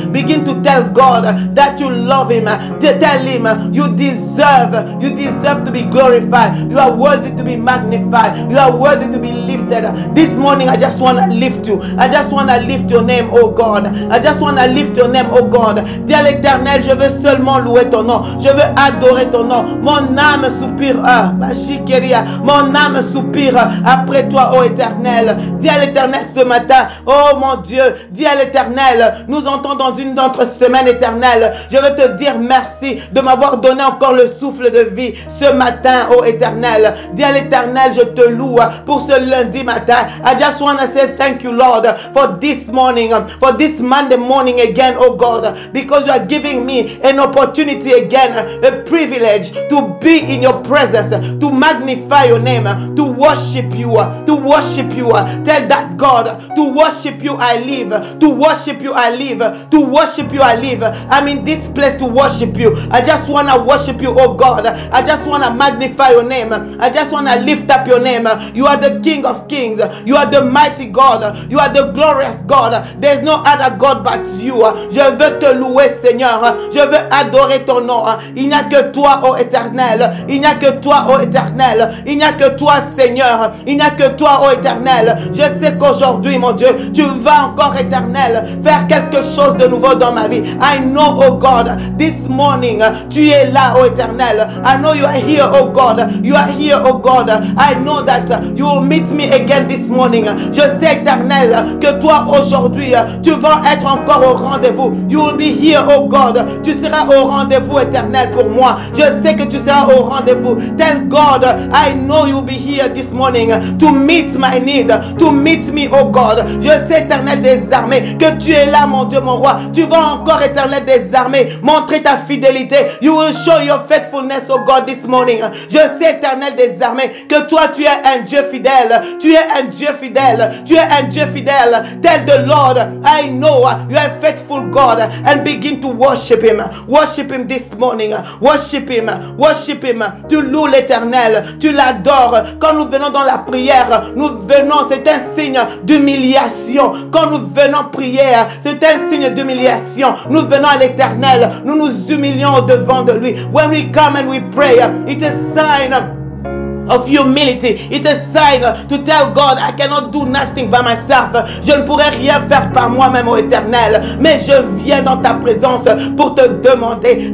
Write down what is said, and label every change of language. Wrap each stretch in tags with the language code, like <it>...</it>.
<en>Begin to tell God that you love him. Tell him you deserve to be glorified. You are worthy to be magnified. You are worthy to be lifted. This morning I just want to lift you. I just want to lift your name, oh God. I just want to lift your name, oh God.</en> <fr>Dis à l'Éternel, je veux seulement louer ton nom. Je veux adorer ton nom. Mon âme soupire. Mon âme soupire après toi, ô Éternel. Dis à l'Éternel ce matin, oh mon Dieu, dis à l'Éternel, nous entrons dans une autre semaine éternelle. Je veux te dire merci de m'avoir donné encore le souffle de vie ce matin, ô Éternel. Dis à l'Éternel, je te loue pour ce lundi matin.</fr> <en>I just want to say thank you, Lord, for this morning, for this Monday morning again, oh God, because you are giving me an opportunity again, a privilege to be in your presence, to magnify your name, to worship you, to worship you. Tell that God, to worship you I live, to worship you I live, to worship you I live. I'm in this place to worship you. I just want to worship you, oh God. I just want to magnify your name. I just want to lift up your name. You are the King of Kings. You are the mighty God. You are the glorious God. There's no other God but you.</en> <fr>Je veux te louer, Seigneur. Je veux adorer ton nom. Il n'y a que toi, ô Éternel. Il n'y a que toi, ô Éternel. Il n'y a que toi, Seigneur. Il n'y a que toi, ô Éternel. Je sais qu'aujourd'hui, mon Dieu, tu vas encore, Éternel, faire quelque chose de nouveau dans ma vie.</fr> <en>I know, oh God, this morning,</en> <fr>tu es là, ô Éternel.</fr> <en>I know you are here, oh God. You are here, oh God. I know that you will meet me again this morning.</en> <fr>Je sais, Éternel, que toi, aujourd'hui, tu vas être encore au rendez-vous.</fr> <en>You will be here, oh God.</en> <fr>Tu seras au rendez-vous, Éternel. l'Éternel pour moi. Je sais que tu seras au rendez-vous.</fr> <en>Tell God, I know you'll be here this morning to meet my need, to meet me, oh God.</en> <fr>Je sais, Éternel des armées, que tu es là, mon Dieu, mon roi. Tu vas encore, Éternel des armées, montrer ta fidélité.</fr> <en>You will show your faithfulness, oh God, this morning.</en> <fr>Je sais, Éternel des armées, que toi, tu es un Dieu fidèle. Tu es un Dieu fidèle. Tu es un Dieu fidèle.</fr> <en>Tell the Lord, I know you are a faithful God, and begin to worship Him. Worship Him this morning. Worship Him. Worship Him.</en> <fr>Tu loues l'Éternel. Tu l'adores. Quand nous venons dans la prière, nous venons, c'est un signe d'humiliation. Quand nous venons prier, c'est un signe d'humiliation. Nous venons à l'Éternel. Nous nous humilions devant de lui.</fr> <en>When we come and we pray, it's a sign of humility. It's a sign to tell God, I cannot do nothing by myself.</en> <fr>Je ne pourrais rien faire par moi-même, ô Éternel. Mais je viens dans ta présence pour te demander.</fr>